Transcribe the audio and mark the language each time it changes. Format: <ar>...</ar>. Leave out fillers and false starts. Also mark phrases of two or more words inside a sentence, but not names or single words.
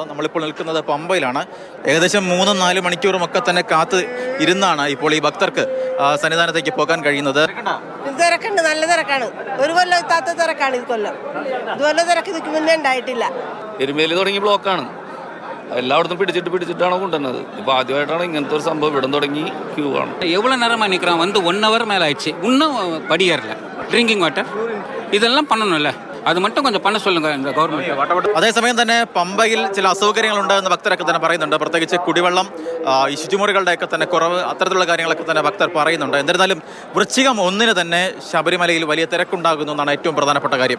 <ml>നമ്മളിപ്പോൾ നിൽക്കുന്നത് പമ്പയിലാണ്. ഏകദേശം 3-4 മണിക്കൂറും ഒക്കെ തന്നെ കാത്ത് ഇരുന്നാണ് ഇപ്പോൾ ഈ ഭക്തർക്ക് സന്നിധാനത്തേക്ക് പോകാൻ കഴിയുന്നത്. തിരക്കുണ്ട്, നല്ല തിരക്കാണ്. ഒരു കൊല്ലം എത്താത്ത തിരക്കാണ് ഈ കൊല്ലം. ഇതുപോലെ തിരക്ക് ഇതിക്ക് മുന്നേ ഉണ്ടായിട്ടില്ല. എരുമേലി തുടങ്ങി ബ്ലോക്കാണ്. എല്ലായിടത്തും പിടിച്ചിട്ടാണ് കൊണ്ടുവന്നത്. ഇപ്പൊ ആദ്യമായിട്ടാണ് ഇങ്ങനത്തെ ഒരു സംഭവം. ഇവിടം തുടങ്ങി ക്യൂ ആണ്.</ml> <ta>எவ்வளவு நேரமா நிக்கிறோம்? 1 hour மேல ஆயிடுச்சு. இன்னும் படியேறல.</ta> <en>drinking water</en> <ta>இதெல்லாம் பண்ணணும்ல. അത് மட்டுം கொஞ்சம் பண்ண சொல்லுங்க இந்த ഗവൺമെന്റ്.</ta> <ml>അതേസമയം തന്നെ പമ്പയിൽ ചില അസൗകര്യങ്ങളുണ്ട് എന്ന് ഭക്തരൊക്കെ തന്നെ പറയുന്നുണ്ട്. പ്രത്യേകിച്ച് കുടിവെള്ളം, ഈ ശുചിമുറികളുടെയൊക്കെ തന്നെ കുറവ്, അത്തരത്തിലുള്ള കാര്യങ്ങളൊക്കെ തന്നെ ഭക്തർ പറയുന്നുണ്ട്. എന്നിരുന്നാലും വൃശ്ചികം 1 തന്നെ ശബരിമലയിൽ വലിയ തിരക്കുണ്ടാകുന്നു എന്നാണ് ഏറ്റവും പ്രധാനപ്പെട്ട കാര്യം.</ml>